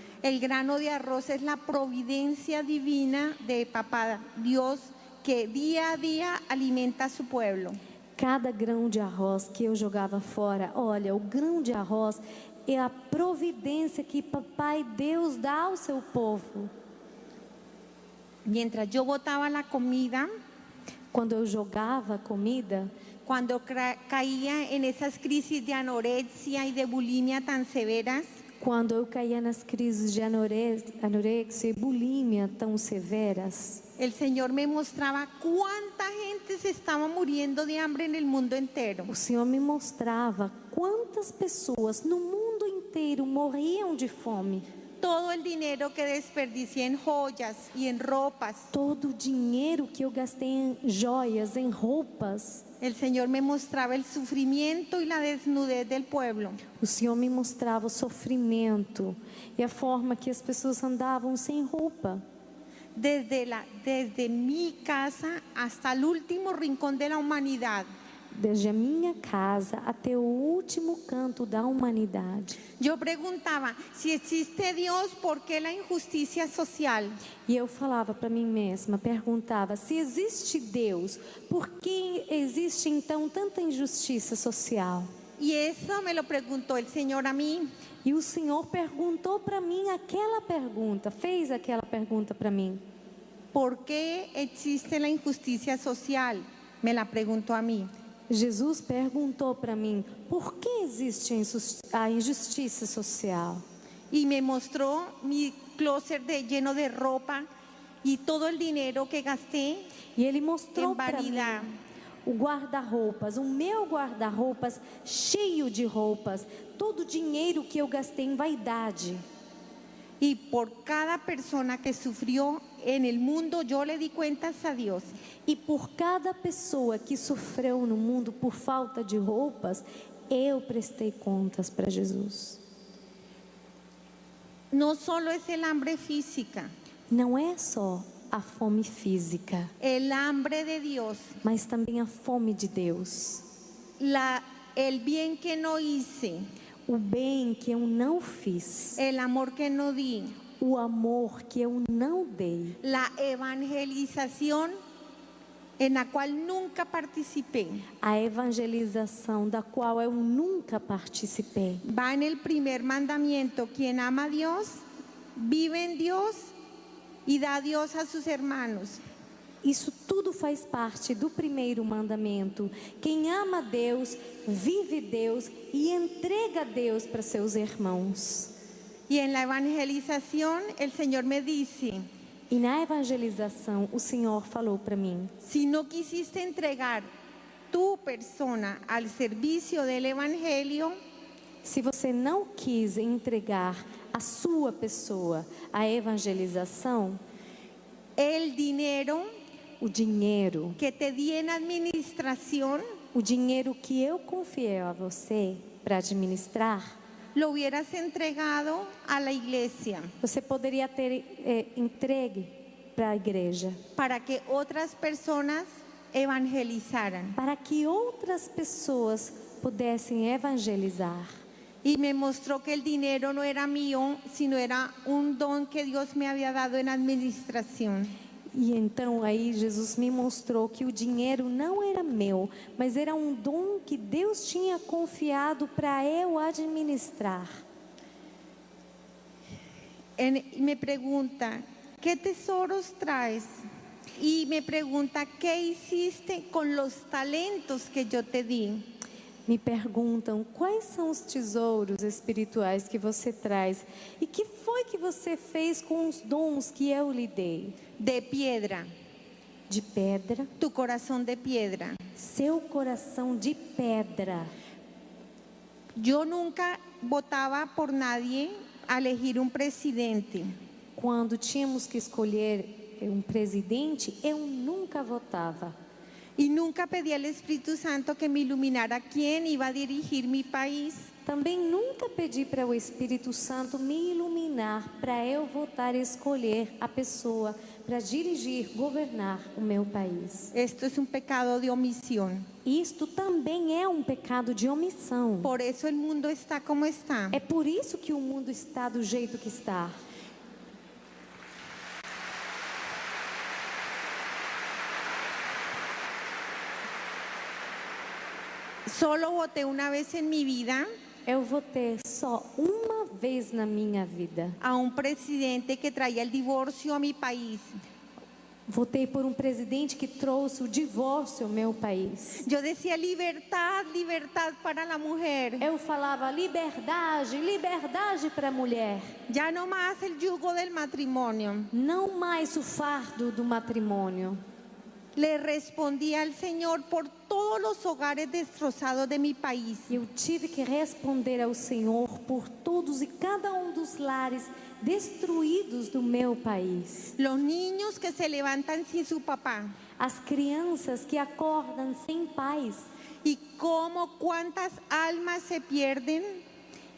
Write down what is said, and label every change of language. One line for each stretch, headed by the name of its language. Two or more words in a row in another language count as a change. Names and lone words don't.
Spanish: el grano de arroz es la providencia divina de Papá Dios que día a día alimenta a su pueblo.
Portuguese: cada grão de arroz que eu jogava fora, olha, o grão de arroz é a providência que Papai Deus dá ao seu povo.
Spanish: Mientras yo botaba la comida,
Portuguese: Quando eu jogava a comida,
Spanish: cuando caía en esas crisis de anorexia y de bulimia tan severas,
Portuguese: quando eu caía nas crises de anorexia e bulimia tão severas,
Spanish: el Señor me mostraba cuánta gente se estaba muriendo de hambre en el mundo entero.
Portuguese: o Senhor me mostrava quantas pessoas no mundo inteiro morriam de fome.
Spanish: Todo el dinero que desperdicié en joyas y en ropas,
Portuguese: Todo o dinheiro que eu gastei em joias, em roupas,
Spanish: el Señor me mostraba el sufrimiento y la desnudez del pueblo.
Portuguese: o Senhor me mostrava o sofrimento e a forma que as pessoas andavam sem roupa.
Spanish: desde mi casa hasta el último rincón de la humanidad.
Portuguese: desde a minha casa até o último canto da humanidade.
Spanish: Yo preguntaba, si existe Dios, ¿por qué la injusticia social?
Portuguese: E eu falava para mim mesma, perguntava, se existe Deus, por que existe então tanta injustiça social?
Spanish: Y eso me lo preguntó el Señor a mí.
Portuguese: E o Senhor perguntou para mim aquela pergunta, fez aquela pergunta para mim.
Spanish: ¿Por qué existe la injusticia social? Me la preguntó a mí.
Portuguese: Jesus perguntou para mim, por que existe a injustiça social?
Spanish: Y me mostró mi closet lleno de ropa y todo el dinero que gasté
Portuguese: E ele mostrou
Spanish: en
Portuguese: para mim
Spanish: vanidad.
Portuguese: o guarda-roupas, o meu guarda-roupas cheio de roupas, todo o dinheiro que eu gastei em vaidade.
Spanish: Y por cada persona que sufrió en el mundo, yo le di cuentas a Dios.
Portuguese: E por cada pessoa que sofreu no mundo por falta de roupas, eu prestei contas para Jesus.
Spanish: No solo es el hambre física,
Portuguese: Não é só a fome física,
Spanish: el hambre de Dios,
Portuguese: mas também a fome de Deus.
Spanish: el bien que no hice,
Portuguese: O bem que eu não fiz,
Spanish: el amor que no di,
Portuguese: o amor que eu não dei,
Spanish: la evangelización en la cual nunca participé.
Portuguese: a evangelização da qual eu nunca participei.
Spanish: Va en el primer mandamiento: quien ama a Dios, vive en Dios y da a Dios a sus hermanos.
Portuguese: Isso tudo faz parte do primeiro mandamento. Quem ama Deus, vive Deus e entrega Deus para seus irmãos.
Spanish: Y en la evangelización el Señor me dice:
Portuguese: E na evangelização, o Senhor falou para mim,
Spanish: si no quisiste entregar tu persona al servicio del evangelio,
Portuguese: se você não quis entregar a sua pessoa à evangelização,
Spanish: el dinero
Portuguese: o dinheiro
Spanish: que te di en administración
Portuguese: o dinheiro que eu confiei a você para administrar,
Spanish: lo hubieras entregado a la iglesia
Portuguese: você poderia ter entregue para a igreja,
Spanish: para que otras personas evangelizaran.
Portuguese: para que outras pessoas pudessem evangelizar.
Spanish: Y me mostró que el dinero no era mío, sino era un don que Dios me había dado en administración.
Portuguese: E então aí Jesus me mostrou que o dinheiro não era meu, mas era um dom que Deus tinha confiado para eu administrar.
Spanish: Me pregunta, ¿qué tesoros traes? Y me pregunta, ¿qué hiciste con los talentos que yo te di?
Portuguese: Me perguntam quais são os tesouros espirituais que você traz e que foi que você fez com os dons que eu lhe dei.
Spanish: De piedra,
Portuguese: De pedra,
Spanish: tu corazón de piedra.
Portuguese: seu coração de pedra.
Spanish: Yo nunca votaba por nadie a elegir un presidente.
Portuguese: Quando tínhamos que escolher um presidente, eu nunca votava.
Spanish: Y nunca pedí al Espíritu Santo que me iluminara quién iba a dirigir mi país.
Portuguese: Também nunca pedi para o Espírito Santo me iluminar para eu votar e escolher a pessoa para dirigir, governar o meu país.
Spanish: Esto es un pecado de omisión.
Portuguese: Isto também é um pecado de omissão.
Spanish: Por eso el mundo está como está.
Portuguese: É por isso que o mundo está do jeito que está.
Spanish: Solo voté una vez en mi vida
Portuguese: Eu votei só uma vez na minha vida.
Spanish: a un presidente que traía el divorcio a mi país.
Portuguese: Votei por um presidente que trouxe o divórcio ao meu país.
Spanish: Yo decía libertad, libertad para la mujer.
Portuguese: Eu falava liberdade, liberdade para a mulher.
Spanish: Ya no más el yugo del matrimonio.
Portuguese: Não mais o fardo do matrimônio.
Spanish: Le respondí al Señor por todos los hogares destrozados de mi país.
Portuguese: Eu tive que responder ao Senhor por todos e cada um dos lares destruídos do meu país.
Spanish: Los niños que se levantan sin su papá.
Portuguese: As crianças que acordam sem pais.
Spanish: Y cuántas almas se pierden.